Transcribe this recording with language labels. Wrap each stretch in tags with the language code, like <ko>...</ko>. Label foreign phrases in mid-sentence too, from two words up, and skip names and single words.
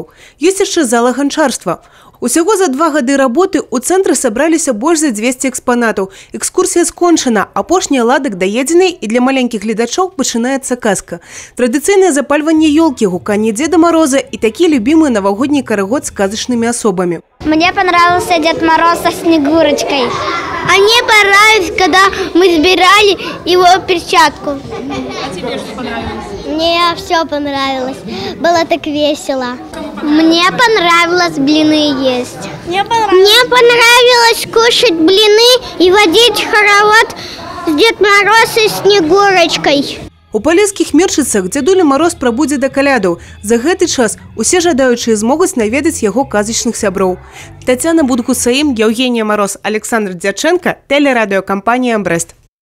<be>Ёсць яшчэ зала ганчарства. Усяго за 2 гады работы ў цэнтры сабраліся больш за 200 экспанатаў. Экскурсія скончана, апошні аладак даедзены і для маленькіх гледачоў пачынаецца казка. Традыцыйнае запальванне ёлкі, гуканне Дзеда Мароза і такі любімы навагодні карагод з казачнымі особамі.</be> <ru>Мне понравился Дед Мороз со Снегурочкой. А мне понравилось, когда мы собирали его перчатку. А тебе что понравилось? Мне все понравилось. Было так весело. Мне понравилось блины есть. Мне понравилось кушать блины и водить хоровод с Дед Мороз и Снегурочкой.</ru> <be>У палескіх Мерчыцах дзядуля Мароз прабудзе да калядаў. За гэты час усе жадаючыя змогуць наведаць яго казачных сяброў.</be> <ru>Тацяна Будгусаім, Евгения Мороз, Александр Дяченко, телерадиокомпания «Брест».</ru>